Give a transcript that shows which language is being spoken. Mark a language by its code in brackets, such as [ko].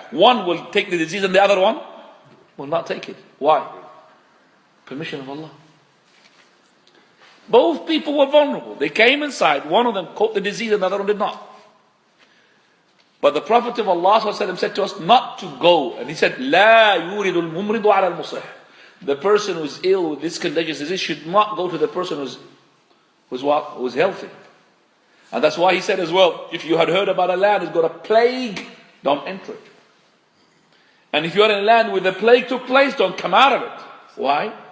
[en] One will take the disease and the other one will not take it. Why? Permission of Allah. Both people were vulnerable. They came inside. One of them caught the disease and the other one did not. But the Prophet of Allah said to us not to go. And he said, [ar] لا يورد الممرض على المصح. [en] The person who's ill with this contagious disease should not go to the person who's healthy. And that's why he said as well, if you had heard about a land that's got a plague, don't enter it. And if you're in a land where the plague took place, don't come out of it. Why?